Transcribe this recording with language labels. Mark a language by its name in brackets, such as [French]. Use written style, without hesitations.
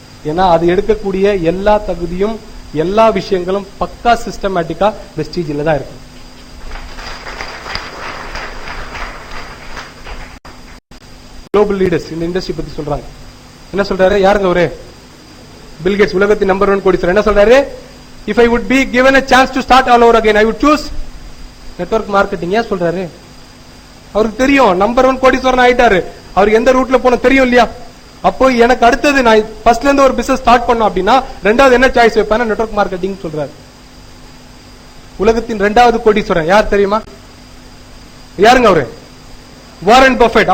[Tamil] ஏன்னா அது எடுக்கக்கூடிய எல்லா தகுதியும் எல்லா விஷயங்களும் பக்கா சிஸ்டமேட்டிக்கா வெஸ்டீஜ்ல தான் இருக்கு. குளோபல் லீடர்ஸ் இந்த இண்டஸ்ட்ரி பத்தி சொல்றாங்க. என்ன சொல்றாரு? யாருங்க அவரு? பில் கேட்ஸ், உலகத்தின் நம்பர் 1 கோடீஸ்வரர். என்ன சொல்றாரு? [English] If I would be given a chance to start all over again I would choose network marketing. [Tamil] ஏன் சொல்றாரு? அவருக்கு தெரியும் நம்பர் 1 கோடீஸ்வரன் ஆயிட்டாரு. அவருக்கு எந்த ரூட்ல போன தெரியும் இல்லையா? அப்போ எனக்கு அடுத்தது நான் ஃபர்ஸ்ட்ல இருந்து ஒரு பிசினஸ் ஸ்டார்ட் பண்ணோம் அப்படின்னா ரெண்டாவது என்ன சாய்ஸ் வைப்பேன்? நெட்வொர்க் மார்க்கெட்டிங் சொல்றாரு. உலகத்தின் 2வது கோடீஸ்வரன் யார் தெரியுமா? யாருங்க அவரு? Warren Buffett.